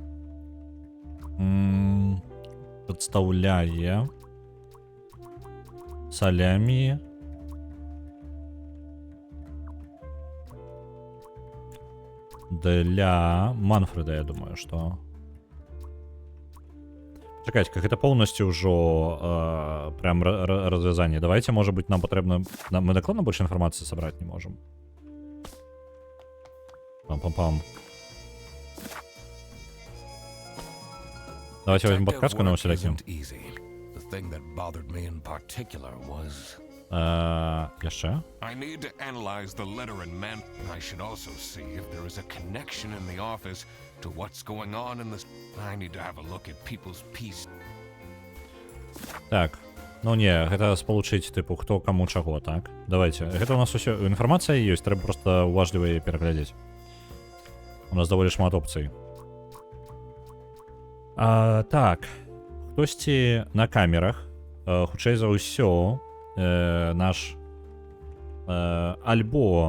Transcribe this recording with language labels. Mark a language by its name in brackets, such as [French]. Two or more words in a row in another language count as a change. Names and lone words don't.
[Belarusian] Прадстаўляе салямі для Манфреда, я думаю, што... Чакайце, гэта поўнасцю ўжо прям развязанне. Давайте, можа быть, нам патрэбна... Мы дакладна больше інфармацыі сабраць не можам. Пам-пам-пам. [Russian] Давайте возьмем подсказку на усилитель. [Belarusian] Яшчэ? [English] I need to analyze the letter and man. I should also see if there is a connection in the office to what's going on in the. I need to have a look at people's peace. [Belarusian] Так. Ну не, гэта спалучыць, тыпу, хто каму чаго, так? Давайте. Гэта у нас усё... Інфармацыя ёсць, трэба проста уважліва яе пераглядзець. У нас даволі шмат опцый. Так. Хтосьці на камерах, хутчэй за ўсё, наш альбо...